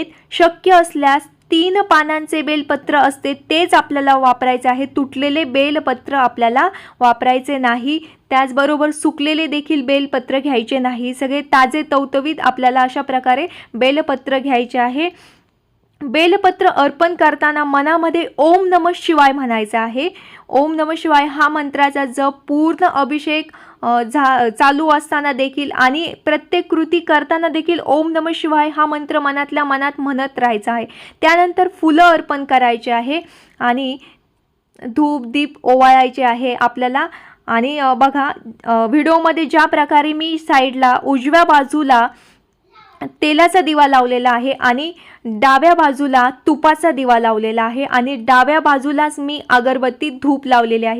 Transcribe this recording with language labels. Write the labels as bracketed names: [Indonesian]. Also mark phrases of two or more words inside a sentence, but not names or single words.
[Marathi] शक्य असल्यास 3 पानांचे बेलपत्र असते तेच आपल्याला वापरायचे आहे. तुटलेले बेलपत्र आपल्याला वापरायचे नाही. त्याचबरोबर सुकलेले देखील बेलपत्र घ्यायचे नाही. सगळे ताजे तवतवीत आपल्याला अशा प्रकारे बेलपत्र घ्यायचे आहे. बेलपत्र अर्पण करताना मनामध्ये [Sanskrit] ओम नमः शिवाय [Marathi] म्हणायचं आहे. [Sanskrit] ओम नमः शिवाय [Marathi] हा मंत्राचा जप पूर्ण अभिषेक चालू असताना देखील आणि प्रत्येक कृती करताना देखील [Sanskrit] ओम नमः शिवाय [Marathi] हा मंत्र मनातल्या मनात म्हणत राहायचा आहे. त्यानंतर फुलं अर्पण करायचे आहे आणि धूप दीप ओवाळायचे आहे आपल्याला. आणि बघा व्हिडिओमध्ये ज्या प्रकारे मी साईडला उजव्या बाजूला तेलाचा दिवा लावलेला आहे आणि डाव्या बाजूला तुपाचा दिवा लावलेला आहे आणि डाव्या बाजूलाच मी अगरबत्ती धूप लावलेले आहे.